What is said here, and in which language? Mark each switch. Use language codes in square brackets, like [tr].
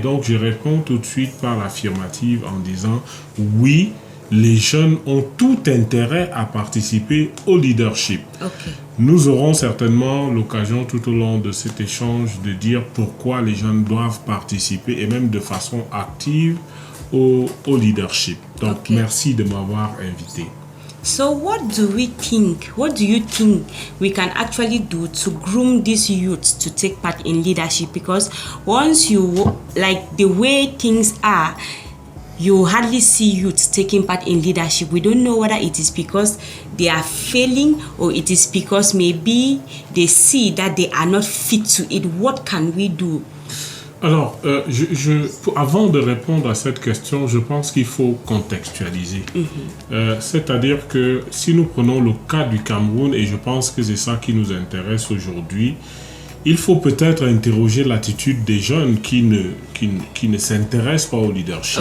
[fr] Et donc, je réponds tout de suite par l'affirmative en disant oui, les jeunes ont tout intérêt à participer au leadership. [en] Okay. [fr] Nous aurons certainement l'occasion tout au long de cet échange de dire pourquoi les jeunes doivent participer et même de façon active au leadership. Donc, [en] Okay. [fr] merci de m'avoir invité. [en] So what do you think we can actually do to groom these youths to take part in leadership? Because once like the way things are, you hardly see youths taking part in leadership. We don't know whether it is because they are failing or it is because maybe they see that they are not fit to it. What can we do? [fr] Alors, avant de répondre à cette question, je pense qu'il faut contextualiser. C'est-à-dire que si nous prenons le cas du Cameroun, et je pense que c'est ça qui nous intéresse aujourd'hui, il faut peut-être interroger l'attitude des jeunes qui ne s'intéressent pas au leadership.